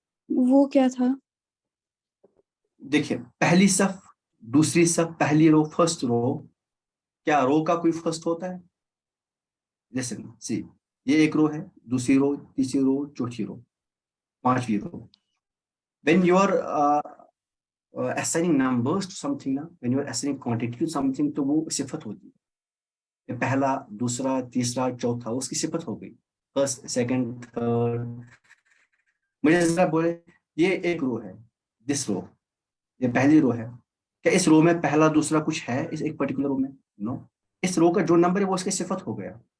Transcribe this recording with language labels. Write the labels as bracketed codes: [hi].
[ur] وہ کیا تھا؟ دیکھیے پہلی صف، دوسری صف، پہلی رو، فرسٹ رو. کیا رو کا کوئی فرسٹ ہوتا ہے؟ [en] listen see, [ur] یہ ایک رو ہے، دوسری رو، تیسری رو، چوتھی رو، پانچویں رو. [en] when you are assigning numbers to something نا، when you are assigning quantity to something [ur] تو وہ صفت ہوتی ہے. پہلا، دوسرا، تیسرا، چوتھا اس کی صفت ہو گئی. First, second, third. مجھے ذرا بولے یہ ایک رو ہے، دس رو، یہ پہلی رو ہے. کیا اس رو میں پہلا دوسرا کچھ ہے اس ایک پرٹیکولر رو میں؟ نو. اس رو کا جو نمبر ہے وہ اس کی صفت ہو گیا.